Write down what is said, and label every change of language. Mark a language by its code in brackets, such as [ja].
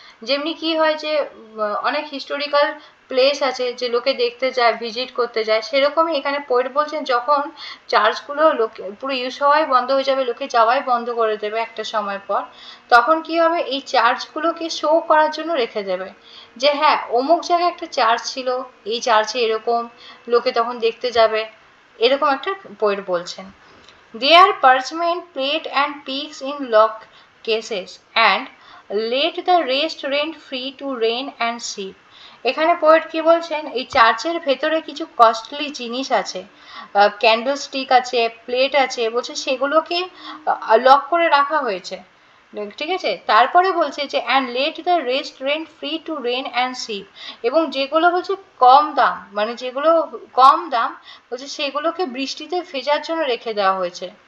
[bn] যেমনি কি হয় যে অনেক হিস্টোরিক্যাল প্লেস আছে যে লোকে দেখতে যায়, ভিজিট করতে যায়, সেরকমই এখানে পোয়েট বলছেন যখন চার্চগুলো লোকে পুরো ইউজ হওয়াই বন্ধ হয়ে যাবে, লোকে যাওয়াই বন্ধ করে দেবে একটা সময় পর, তখন কি হবে এই চার্চগুলোকে শো করার জন্য রেখে দেবে যে হ্যাঁ অমুক জায়গায় একটা চার্চ ছিল, এই চার্চে এরকম, লোকে তখন দেখতে যাবে, এরকম একটা পোয়েট বলছেন। [en] Their parchment plate and peaks in lock cases and let the rest rent free to rain and sheep. [bn] এখানে পোয়েট কি বলছেন, এই চার্চের ভেতরে কিছু কস্টলি জিনিস আছে, ক্যান্ডেল স্টিক আছে, প্লেট আছে, বলছে সেগুলোকে লক করে রাখা হয়েছে, ঠিক আছে। তারপরে বলছে যে [en] and let the rest rent free to rain and sip, [bn] এবং যেগুলো বলছে কম দাম, মানে যেগুলো কম দাম বলছে সেগুলোকে বৃষ্টিতে ভেজার জন্য রেখে দেওয়া হয়েছে।